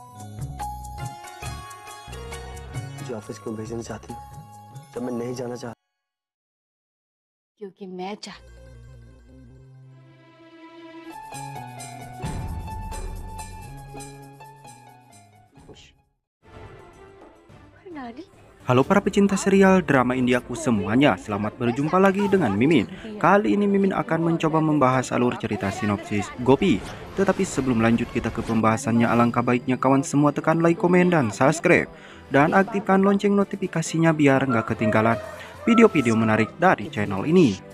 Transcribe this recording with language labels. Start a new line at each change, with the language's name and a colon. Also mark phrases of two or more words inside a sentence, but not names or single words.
Hindi: मुझे ऑफिस क्यों भेजना चाहती हो जब मैं नहीं जाना चाहता? क्योंकि मैं चाहती नानी।
Indonesian: Halo para pecinta serial drama Indiaku semuanya, selamat berjumpa lagi dengan Mimin. Kali ini Mimin akan mencoba membahas alur cerita sinopsis Gopi. Tetapi sebelum lanjut kita ke pembahasannya, alangkah baiknya kawan semua tekan like, komen, dan subscribe. Dan aktifkan lonceng notifikasinya biar nggak ketinggalan video-video menarik dari channel ini.